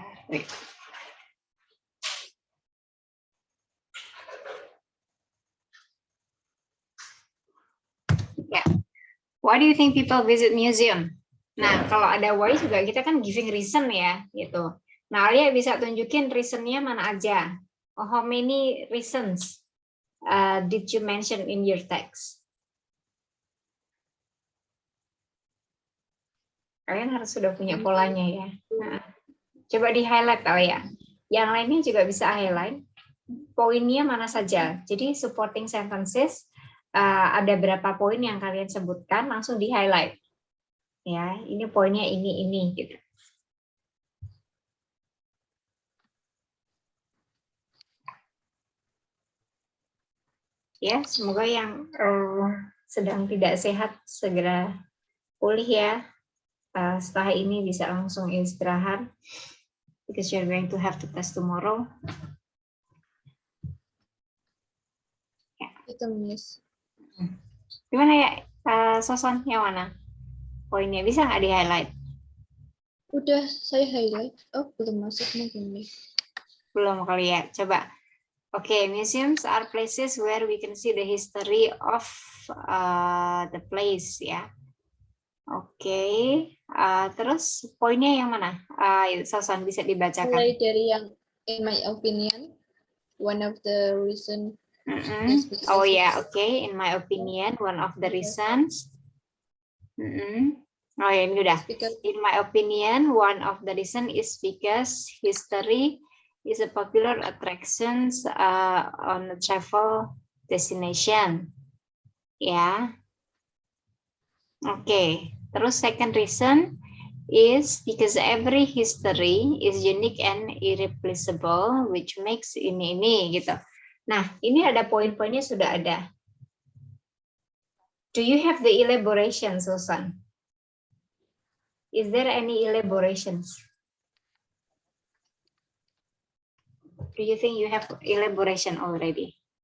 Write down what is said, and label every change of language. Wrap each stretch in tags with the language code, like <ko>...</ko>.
<en>Wait. Yeah. Why do you think people visit museum?</en> <id>Nah, kalau ada why juga kita kan</id> <en>giving reason</en> <id>ya, gitu. Nah, Alia bisa tunjukin reasonnya mana aja.</id> <en>Oh, how many reasons did you mention in your text?</en> <id>Kalian harus sudah punya polanya ya. Nah, coba di highlight Alia. Yang lainnya juga bisa highlight. Poinnya mana saja. Jadi supporting sentences ada berapa poin yang kalian sebutkan langsung di highlight. Ya, ini poinnya ini gitu. Ya, semoga yang sedang tidak sehat segera pulih ya. Setelah ini bisa langsung istirahat</id> <en>because you're going to have to test tomorrow.</en> <id>Ya.</id> <en>It's a miss.</en> <id>Gimana ya, Soson, yang mana? Poinnya bisa nggak di highlight? Udah saya highlight. Oh, belum masuk mungkin nih. Belum kali ya, coba.</id> <en>Oke, museums are places where we can see the history of the place ya.</en> <id>Oke, terus poinnya yang mana? Soson bisa dibacakan. Mulai dari yang</id> <en>in my opinion, one of the reason.</en> <id>Oh ya, oke.</id> <en>In my opinion, one of the reasons.</en> <id>Oh ya, ini udah.</id> <en>In my opinion, one of the reason is because history is a popular attractions on a travel destination. Ya. Oke. Terus second reason is because every history is unique and irreplaceable, which makes</en> <id>ini gitu. Nah, ini ada poin-poinnya sudah ada.</id> <en>Do you have the elaboration, Susan? Is there any elaborations? Do you think you have elaboration already?</en>